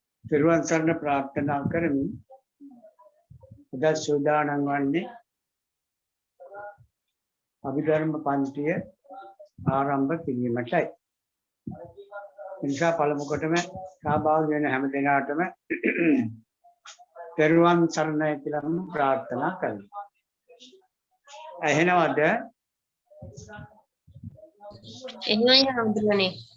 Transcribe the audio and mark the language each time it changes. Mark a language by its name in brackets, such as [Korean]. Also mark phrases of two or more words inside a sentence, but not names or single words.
[Sinhala] තිරුවන් සරණේ ප්‍රාර්ථනා කරමි අද සූදානම් වන්නේ අභිධර්ම පන්තිය ආරම්භ කිරීමටයි. නිසා පළමු කොටම සහභාගී වෙන හැම දිනකටම තිරුවන් සරණයි කියලා මම ප්‍රාර්ථනා කරනවා. එහෙනවද? එහෙමයි හඳුනන්නේ.